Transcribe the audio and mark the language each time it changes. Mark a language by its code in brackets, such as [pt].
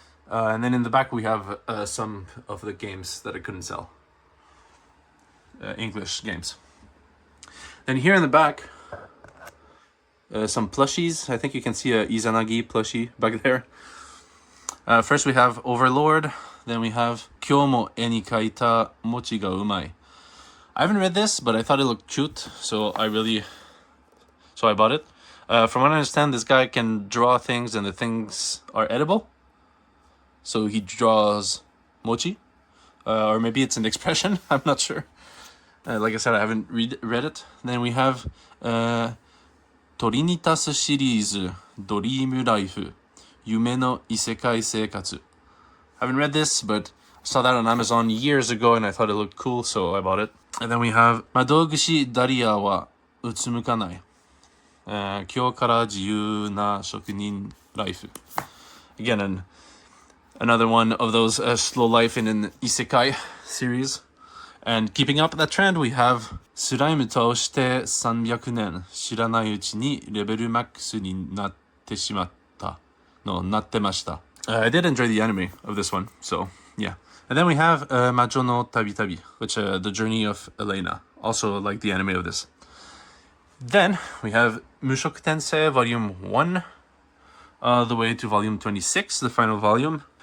[en] And then in the back we have some of the games that I couldn't sell. English games. Then here in the back, some plushies. I think you can see a Izanagi plushie back there. First we have Overlord. [ja] Then we have 今日も絵に描いた餅がうまい. [en] I haven't read this, but I thought it looked cute, so I bought it. From what I understand, this guy can draw things and the things are edible. So he draws mochi. Or maybe it's an expression, I'm not sure. Like I said, I haven't read it. Then we have Torinitas series Dream Life Yume no Isekai Seikatsu. I haven't read this, but I saw that on Amazon years ago and I thought it looked cool, so I bought it. And then we have Madogushi Daria wa Utsumukanai. [ja] 今日から自由な職人 life. [en] Again, another one of those slow life in an isekai series. And keeping up that trend, we have [ja] スライムとして300年知らないうちにレベルマックスになってしまった。 [en] No, なってました. I did enjoy the anime of this one, so yeah. And then we have Majo no Tabi Tabi, which the journey of Elena. Also like the anime of this. Then we have Mushoku Tensei Volume 1 all the way to Volume 26, the final volume.